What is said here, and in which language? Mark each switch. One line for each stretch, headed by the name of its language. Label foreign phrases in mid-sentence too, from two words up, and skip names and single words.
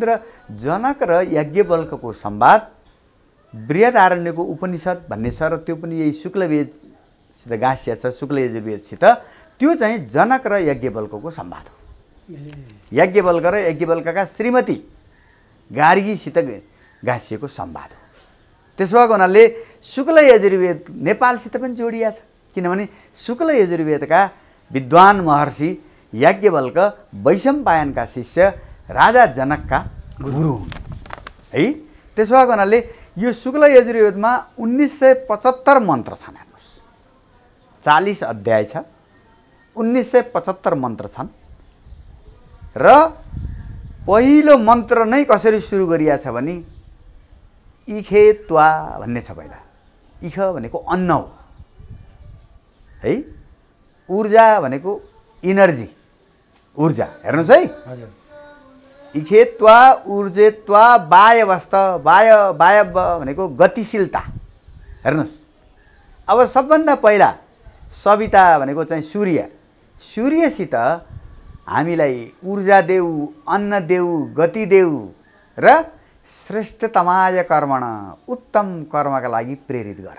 Nepali: र जनक र याज्ञवल्क्यको संवाद बृहदारण्यको उपनिषद भन्ने छ, र त्यो पनि यही शुक्लवेदसित गाँसिया छ, शुक्ल यजुर्वेदसित। त्यो चाहिँ जनक र याज्ञवल्क्यको संवाद हो। याज्ञवल्क्य र याज्ञवल्क्यका श्रीमती गार्गीसित गाँसिएको संवाद हो। त्यसो भएको हुनाले शुक्ल यजुर्वेद नेपालसित पनि जोडिया छ, किनभने शुक्ल यजुर्वेदका विद्वान महर्षि याज्ञवल्क्य वैशम्पायनका शिष्य राजा जनकका गुरु हुन्, है? त्यसो भएको हुनाले यो शुक्ल यजुर्वेदमा 1975 मन्त्र छन्। हेर्नुहोस्, 40 अध्याय छ, 1975 मन्त्र छन्। र पहिलो मन्त्र नै कसरी सुरु गरिया छ भने
Sanskrit: इखे त्वा
Nepali: भन्ने छ। पहिला इख भनेको अन्न हो, है? ऊर्जा भनेको इनर्जी, ऊर्जा। हेर्नुहोस् है,
Sanskrit: इखे त्वा ऊर्जे त्वा वायवस्त,
Nepali: वाय भनेको गतिशीलता। हेर्नुहोस्, अब सबभन्दा पहिला सविता भनेको चाहिँ सूर्य। सूर्यसित हामीलाई ऊर्जा देऊ, अन्न देऊ, गति देऊ र
Sanskrit: श्रेष्ठतमाय कर्मण,
Nepali: उत्तम कर्मका लागि प्रेरित गर।